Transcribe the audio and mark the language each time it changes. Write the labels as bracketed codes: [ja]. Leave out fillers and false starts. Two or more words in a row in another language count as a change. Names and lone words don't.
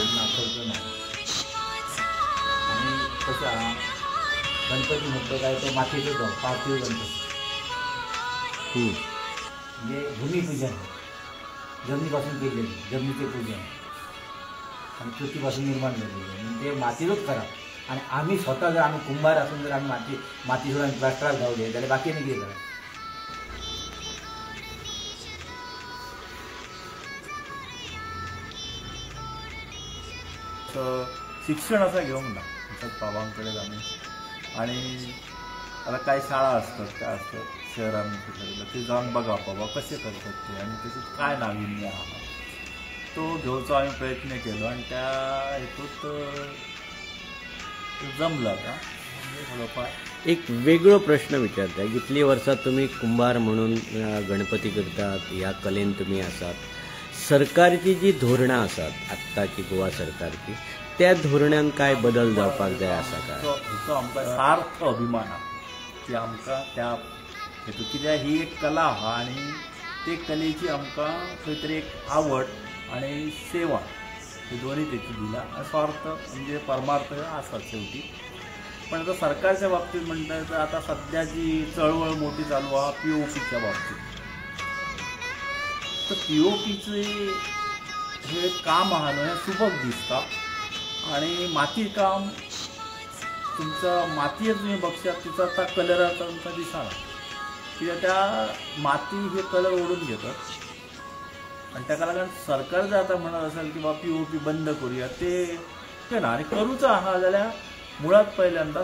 [kok] खर्च ना आनी कशें आहा गणपती म्हणटलो काय तो मातयेचो जो पार्थीव गणपती म्हणजे भूमिपूजन जमनी पासून केलेली जमनीचें पूजन आनी पृथ्वी पासून निर्माण झालेली म्हणजे मातयेचोच करप। आनी आमी स्वता जर आमी कुंभार आसून जर आमी माती सोडून प्लास्टराक गावले जाल्यार बाकीनी कितें करप? [mr] शिक्षण असं घेऊन ना आमच्याच बाबांकडे आम्ही आणि आता काही शाळा असतात काय असतात शहरांमध्ये ते जाऊन बघा बाबा कसे करतात ते आणि त्याच्यात काय नाविन्य आहे तो घेऊचा आम्ही प्रयत्न केलो आणि त्या हेतूत जमलं का थोडंफार। [kok] एक वेगळो प्रश्न विचारता कितली वर्सां तुम्ही कुंभार म्हणून गणपती करतात ह्या कलेन तुम्ही आसात सरकारची जी धोरणां आसात आत्ताची गोवा सरकारची त्या धोरणांत काय बदल जावपाक जाय आसा काय? हाचो आमकां सार्थ अभिमान आहा की आमकां त्या हेतू कित्याक ही एक कला आहा आनी ते कलेची आमकां खंय तरी एक आवड आणि सेवा हे दोन्ही तेची दिला स्वार्थ म्हणजे परमार्थ आसा शेवटी। पण आता सरकारच्या बाबतीत म्हणटा तर आता सध्या जी चळवळ मोठी चालू आहा POPच्या बाबतीत तर POPचे हे काम आहा न्हू हें सुबक दिसता आणि माती काम तुमचा मातयेत तुम्ही बघशात तिचा आता कलर तुमचा दिसना कित्याक त्या माती हे कलर ओढून घेतात आणि ताका लागून सरकार जर आता म्हणत असेल की बाबा POP बंद करूया ते ना आणि करूच आहा जाल्यार मुळात पहिल्यांदा